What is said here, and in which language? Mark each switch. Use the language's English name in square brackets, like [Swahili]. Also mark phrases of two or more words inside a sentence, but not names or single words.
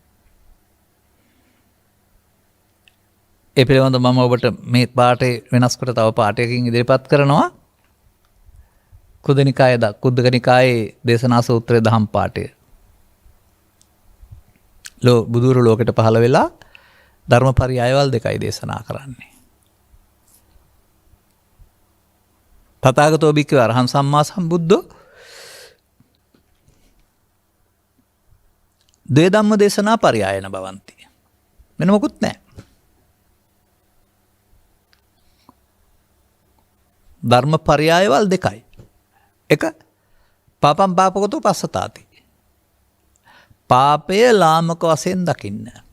[Sinhala] ඒ පිළිබඳව මම ඔබට මේ පාඩේ වෙනස් කොට තව පාඩයකින් ඉදිරිපත් කරනවා. කුද්දක නිකායේ දේශනා සූත්‍රයේ දහම් පාඨය. බුදුරු ලෝකෙට පහළ වෙලා ධර්මපරියායවල් දෙකයි දේශනා කරන්නේ. [Pali] තථාගතෝ භික්ඛවේ අරහං සම්මා සම්බුද්ධෝ ද්වේ ධම්ම දේශනා පරියායන භවಂತಿ. [Sinhala] මෙන්න මොකුත් නැහැ. ධර්ම පරියායවල් දෙකයි. එක [Pali] පාපම් පාපකතෝ පස්සතාති. [Sinhala] පාපය ලාමක වශයෙන් දකින්න.